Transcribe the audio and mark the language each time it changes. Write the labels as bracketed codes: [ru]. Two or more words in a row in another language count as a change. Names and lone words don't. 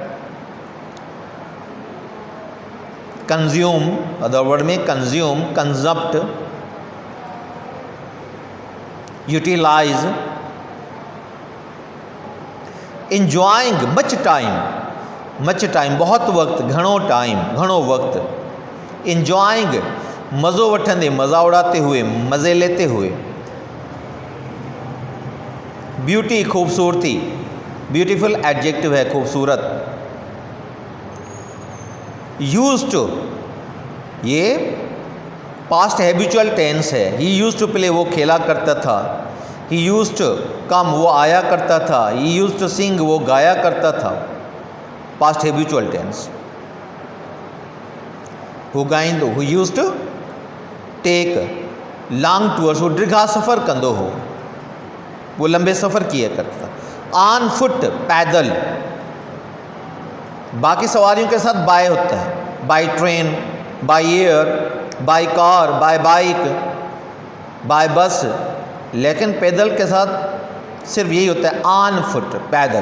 [en] consume, other word में consume, consumpt, utilize। enjoying, much time, much time, [hi] बहुत वक्त, [sd] घणो टाइम, घणो वक्त। इंजॉइंग, मज़ो वठंदे, [hi] मज़ा उड़ाते हुए, मज़े लेते हुए। ब्यूटी, खूबसूरती, [en] beautiful adjective [hi] है, खूबसूरत। [en] used to, ये past habitual tense है। he used to play, [hi] वो खेला करता था। [en] he used to come, [hi] वो आया करता था। [en] he used to sing, [hi] वो गाया करता था। [en] past habitual tense. [sd] हू गाईंदो, [en] who used to take long tours, [sd] वो दीर्घा सफ़र कंदो हो, [hi] वो लंबे सफ़र किया करता था। [en] on foot, पैदल। [hi] बाकी सवारियों के साथ बाय होता है, [en] by train, by air, by car, by bike, by bus, [hi] लेकिन पैदल के साथ सिर्फ यही होता है, [en] on foot, [hi] पैदल।